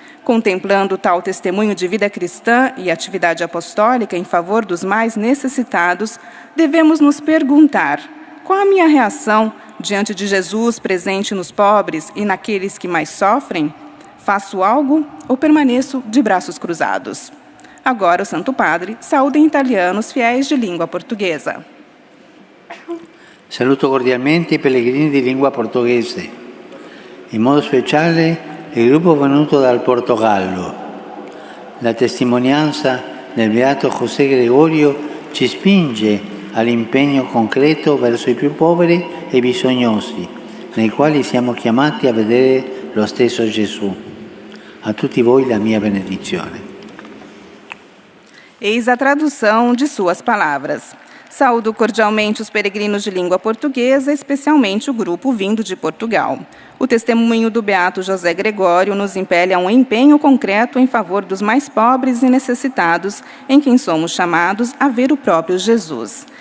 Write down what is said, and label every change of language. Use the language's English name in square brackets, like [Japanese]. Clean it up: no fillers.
[Portuguese] Contemplando tal testemunho de vida cristã e atividade apostólica em favor dos mais necessitados, devemos nos perguntar: qual a minha reação diante de Jesus presente nos pobres e naqueles que mais sofrem? Faço algo ou permaneço de braços cruzados? Agora o Santo Padre saúda em italiano os fiéis de língua portuguesa. [Italian] Saluto cordialmente i pellegrini di lingua portoghese, in modo speciale il gruppo venuto dal Portogallo. La testimonianza del beato José Gregorio ci spinge all'impegno concreto verso i più poveri e bisognosi, nei quali siamo chiamati a vedere lo stesso Gesù. A tutti voi la mia benedizione. [Portuguese] Eis a tradução de suas palavras. Saúdo cordialmente os peregrinos de língua portuguesa, especialmente o grupo vindo de Portugal. O testemunho do beato José Gregório nos impele a um empenho concreto em favor dos mais pobres e necessitados, em quem somos chamados a ver o próprio Jesus.